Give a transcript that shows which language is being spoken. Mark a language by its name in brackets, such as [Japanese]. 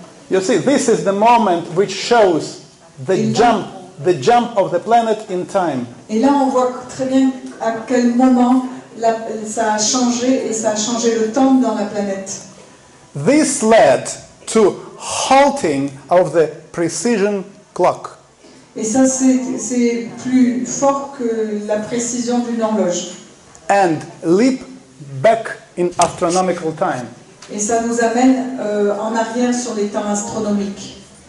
[English] You see, this is the moment which shows the jump of the planet in time. [French] Et là, on voit très bien à quel moment ça a changé et ça a changé le temps dans la planète. [English] This led to halting of the precision clock. [French] Et ça, c'est plus fort que la précision d'une horloge. [English] And leap back in astronomical time. [French] Et ça nous amène en arrière sur les temps astronomiques.